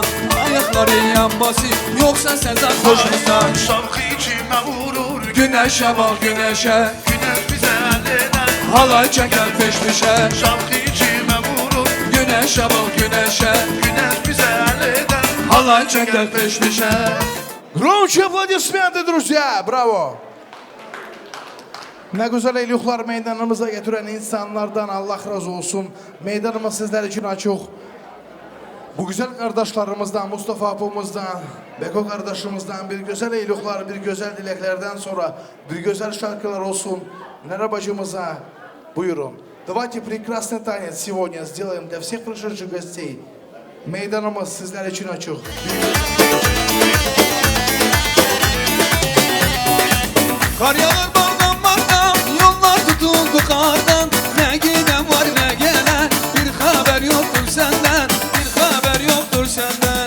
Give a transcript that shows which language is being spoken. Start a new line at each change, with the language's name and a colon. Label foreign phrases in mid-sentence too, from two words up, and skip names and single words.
Turkish: Ayakların yanması yoksa sen sarhoş musan? Şarkı içime vurur. Güneşe bak güneşe, Güneş bize elleden. halay çeker peş peşe. Şarkı içime vurur. Güneşe bak güneşe, Güneş bize elleden. halay çeker peş peşe.
Russian: Громче аплодисменты, друзья!
Turkish: Bravo! Ne güzel eylükler meydanımıza getiren insanlardan Allah razı olsun. Meydanımız sizler için açık. Bu güzel kardeşlerimizden, Mustafa abimizden, Beko kardeşimizden bir güzel eylükler, bir güzel dileklerden sonra bir güzel şarkılar olsun. Nere bacımıza buyurun.
Russian: Давайте прекрасный танец сегодня сделаем для всех пришедших гостей.
Turkish: Meydanımız sizler için açık. Kar yağar bardan bardan, yollar tutuldu kardan. Ne giden var ne gelen, bir haber yoktur senden, bir haber yoktur senden.